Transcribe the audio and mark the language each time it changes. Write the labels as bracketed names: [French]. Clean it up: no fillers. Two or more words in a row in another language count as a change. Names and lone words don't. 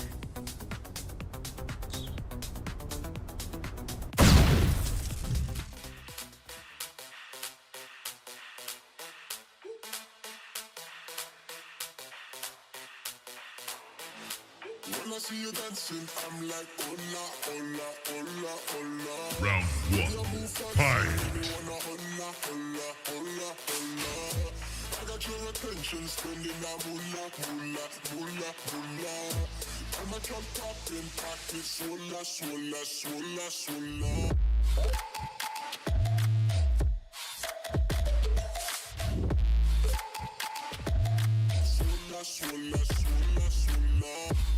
[English] When I see you dancing, I'm like, [Spanish] hola, hola, hola, hola. [English] Round 1. Fight. [Spanish] Hola, hola, hola, hola. [English] I got your attention, spending that moolah, moolah, moolah, moolah. I'm a drop top in pocket, swola, swola, swola, swola. Swola, swola, swola, swola.